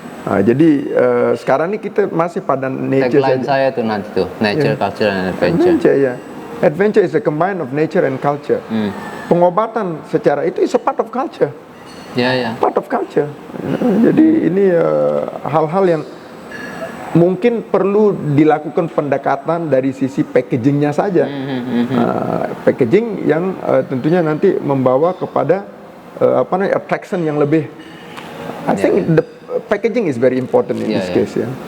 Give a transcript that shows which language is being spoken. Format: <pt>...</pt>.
<id>Nah, jadi sekarang ini kita masih pada nature saja. Tagline saya tuh nanti tuh,</id> <en>nature, culture and adventure. Adventure is a combine of nature and culture.</en> <id>Pengobatan secara itu</id> <en>is a part of culture. Part of culture.</en> <id>Jadi ini hal-hal yang mungkin perlu dilakukan pendekatan dari sisi packagingnya saja. Packaging yang tentunya nanti membawa kepada attraction yang lebih.</id> <en>I think the packaging is very important in this case.</en>